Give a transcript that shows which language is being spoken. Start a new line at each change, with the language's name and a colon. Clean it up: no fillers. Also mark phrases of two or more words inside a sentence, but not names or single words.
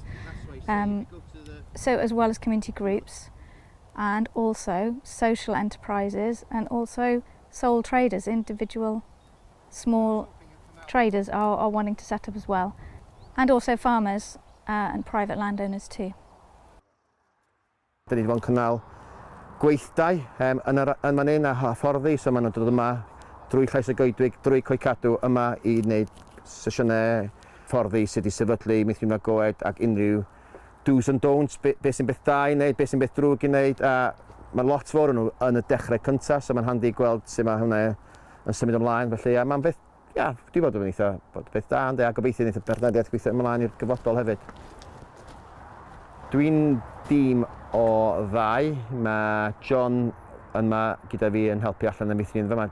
English: So as well as community groups and also social enterprises and also sole traders, individual small traders are wanting to set up as well, and also farmers and private landowners too.
Welsh: Da ni wedi bod yn cynnal gweithdai yn man hyn a hyfforddi, so maen nhw'n dod yma drwy Llais y Goedwig, drwy Coedwedd yma i wneud sesiynau fforddi sydd wedi sefydlu Meithrin a Goed ac unrhyw
English: do's and don'ts,
Welsh: beth sy'n beth da i wneud, beth sy'n beth drwg i wneud, a mae lot fawr nhw yn y dechrau cyntaf, so mae'n handi gweld sut mae hwnna yn symud ymlaen, felly a mae'n beth, dwi bod yn eitha, bod beth da, a gobeithio wneud y bernadiaeth gweithio ymlaen i'r gyfodol hefyd. Dwi'n dîm o ddau, mae John yma gyda fi yn helpu allan y Meithrin yma.